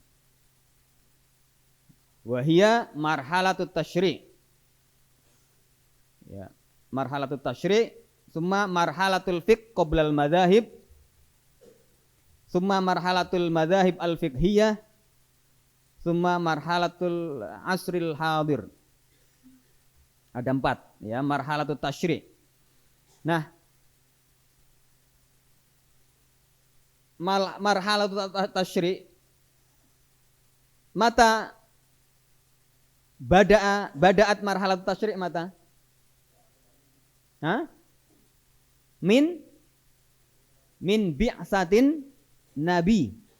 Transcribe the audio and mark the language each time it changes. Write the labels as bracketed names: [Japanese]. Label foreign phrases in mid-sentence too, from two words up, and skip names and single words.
[Arabic] وهي مرحلة التشريع'. [Indonesian] Ya, [Arabic] مرحلة التشريع'. ثم مرحلة الفقه قبل المذاهب. ثم مرحلة المذاهب الفقهية. ثم مرحلة العصر الحاضر. [Indonesian] Ada 4 ya, [Arabic] مرحلة التشريع'. [Indonesian] Nah, [Arabic] مرحلة التشريع متى بدأت مرحلة التشريع متى? هاه؟ من بعثة النبي.